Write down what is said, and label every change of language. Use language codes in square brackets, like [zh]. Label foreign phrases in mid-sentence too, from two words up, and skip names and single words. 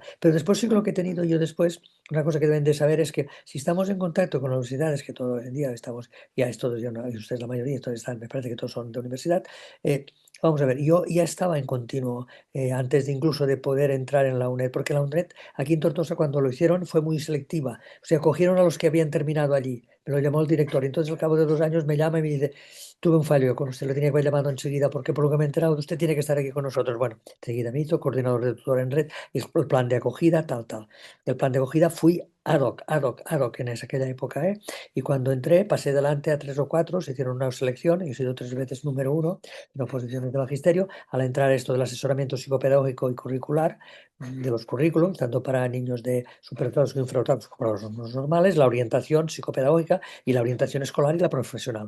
[es] Pero después sí que lo que he tenido yo después, una cosa que deben de saber es que si estamos en contacto con las universidades, que todo el día estamos, ya es todos, ya no, y ustedes la mayoría, todos están, me parece que todos son de universidad, eh, vamos a ver, yo ya estaba en continuo antes de incluso de poder entrar en la UNED, porque la UNED aquí en Tortosa cuando lo hicieron fue muy selectiva. O sea, cogieron a los que habían terminado allí, me lo llamó el director. Entonces al cabo de 2 años me llama y me dice, tuve un fallo con usted, lo tenía que haber llamado enseguida, porque por lo que me he enterado, usted tiene que estar aquí con nosotros. Bueno, enseguida me hizo coordinador de tutor en red, y el plan de acogida, tal, tal. El plan de acogida fui [la] ad hoc, ad hoc, ad hoc [es] en aquella época, ¿eh? Y cuando entré, pasé delante a 3 o 4, se hicieron una selección, y he sido 3 veces número uno en oposiciones de magisterio, al entrar esto del asesoramiento psicopedagógico y curricular, de los currículums, tanto para niños de superdotados o infradotados como para los normales, la orientación psicopedagógica y la orientación escolar y la profesional.